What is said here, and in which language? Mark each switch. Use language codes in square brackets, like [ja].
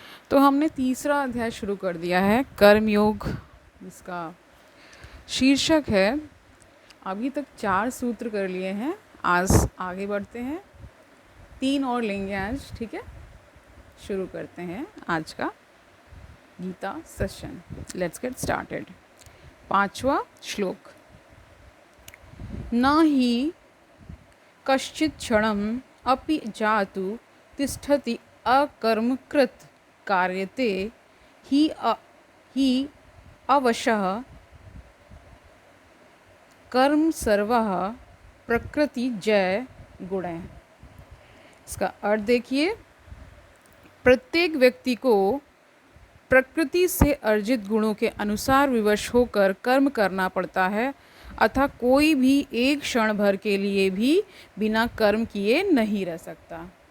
[hi] तो हमने तीसरा अध्याय शुरू कर दिया है, कर्म योग, जिसका शीर्षक है। अभी तक 4 सूत्र कर लिए हैं, आज आगे बढ़ते हैं, 3 और लेंगे आज। ठीक है, शुरू करते हैं आज का Gita session. [en] Let's get started. [hi] 5वां श्लोक। [sa] न हि कश्चित् क्षणम् अपि जातु तिष्ठति अकर्मकृत् कार्यते हि अवशः कर्म सर्वः प्रकृति जय गुणः। [hi] इसका अर्थ देखिए, प्रत्येक व्यक्ति को प्रकृति से अर्जित गुणों के अनुसार विवश होकर कर्म करना पड़ता है, अतः कोई भी एक क्षण भर के लिए भी बिना कर्म किए नहीं रह सकता।